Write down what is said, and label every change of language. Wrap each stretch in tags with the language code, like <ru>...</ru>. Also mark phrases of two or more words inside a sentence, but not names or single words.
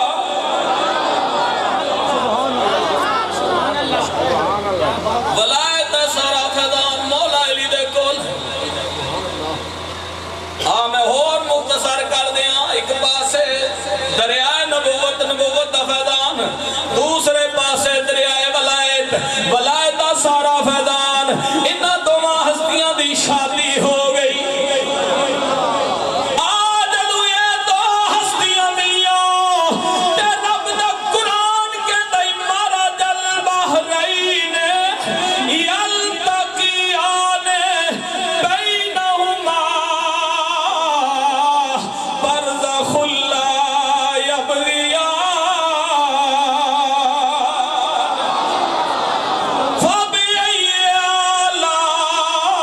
<pa>ولایت دا سارا فیضان مولا علی دے کول میں اور مختصر کر دیا ایک پاسے دریائے نبوت دا فیضان دوسرے پاسے دریائے ولایت دا سارا فیضان انہاں دوواں ہستیاں دی شادی ہو گئی آج جدوں یہ دو ہستیاں ملیاں تے رب دا قرآن کہندا</pa> <ar>مارا جل بحرین یلتقیان بینہما برزخ لا یبغیان فبأی آلاء</ar>